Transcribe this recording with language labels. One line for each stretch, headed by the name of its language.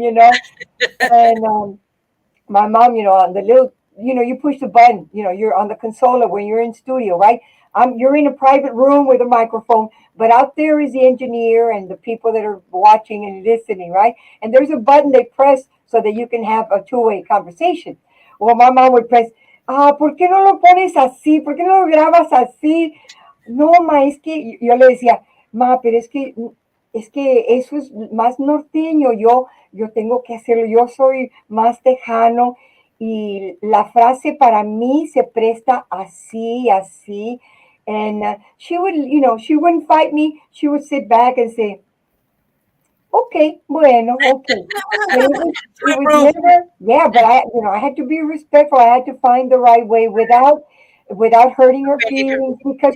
English: And my mom, on the little, you push the button, you're on the consola when you're in studio, right? You're in a private room with a microphone, but out there is the engineer and the people that are watching and listening, right? And there's a button they press so that you can have a two-way conversation. Well, my mom would press,
Spanish: ¿por qué no lo pones así? ¿Por qué no lo grabas así? No, ma, es que yo le decía, ma, pero es que eso es más norteño, yo tengo que hacerlo, yo soy más tejano y la frase para mí se presta así, así.
English: And she wouldn't fight me. She would sit back and say, okay, bueno, okay. But it was Room. never, yeah, but I had to be respectful. I had to find the right way without hurting her Ready to feelings, because